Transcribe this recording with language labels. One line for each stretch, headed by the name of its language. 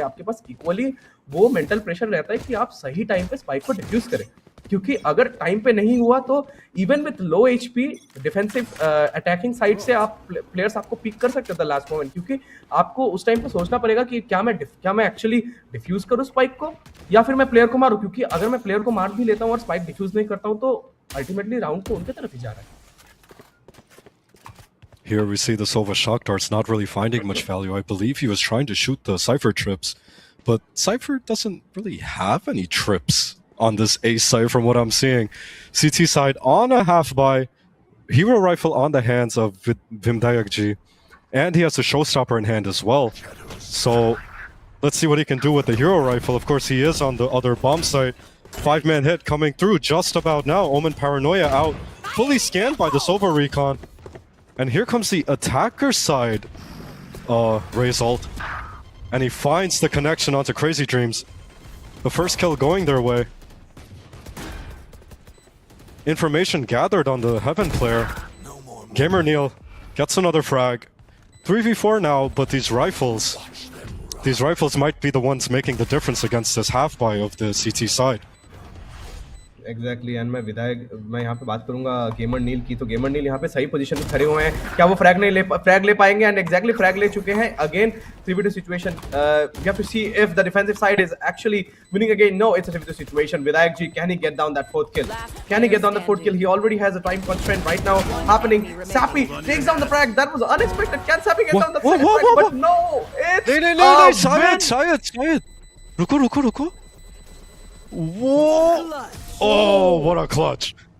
Hindi: आपके पास इक्वली वो mental pressure रहता है कि आप सही टाइम पे स्पाइक को डिफ्यूज करें, क्योंकि अगर टाइम पे नहीं हुआ तो even with low HP defensive attacking side से आप प्लेयर्स आपको पिक कर सकते थे लास्ट मोमेंट, क्योंकि आपको उस टाइम पे सोचना पड़ेगा कि क्या मैं एक्चुअली डिफ्यूज करूं स्पाइक को या फिर मैं प्लेयर को मारूं. क्योंकि अगर मैं प्लेयर को मार भी लेता हूं और स्पाइक डिफ्यूज नहीं करता हूं तो अल्टीमेटली राउंड तो उनके तरफ ही जा रहा है.
English: Here we see the Sova shock darts not really finding much value. I believe he was trying to shoot the Cypher trips, but Cypher doesn't really have any trips on this A side from what I'm seeing. CT side on a half buy, hero rifle on the hands of Vimdayakji, and he has a showstopper in hand as well. So let's see what he can do with the hero rifle. Of course, he is on the other bomb site. 5-man hit coming through just about now. Omen Paranoia out, fully scanned by the Sova Recon. And here comes the attacker side result. And he finds the connection onto Crazy Dreams. The first kill going their way. Information gathered on the Heaven player. Gamer Neil gets another frag. 3v4 now, but these rifles might be the ones making the difference against this half buy of the CT side.
Hindi: Exactly and मैं यहाँ पे बात करूंगा gamer नील की। तो gamer नील यहाँ पे सही पोजीशन पे खड़े हुए हैं, क्या वो फ्रैग ले पाएंगे? एंड एग्जैक्टली फ्रैग ले चुके हैं।
English: Again 3v2 situation, we have to see if the defensive side is actually winning again. No, it's a 3v2 situation. Vidhayak ji, can he get down that fourth kill? Can he get down the fourth kill? He already has a time constraint right now happening. Sappy takes down the frag. That was unexpected. Can Sappy get down the second frag? But no, it's
Hindi: नहीं, शायद रुको.
English: Whoa! Oh, what a clutch!